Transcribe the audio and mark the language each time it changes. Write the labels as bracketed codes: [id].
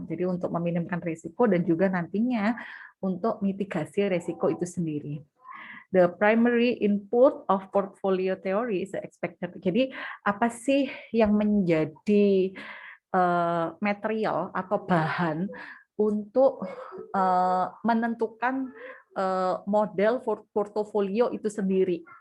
[id] Jadi untuk meminimumkan risiko dan juga nantinya untuk mitigasi risiko itu sendiri. [en] The primary input of portfolio theory is expected. [id] Jadi apa sih yang menjadi material atau bahan untuk menentukan model portofolio itu sendiri.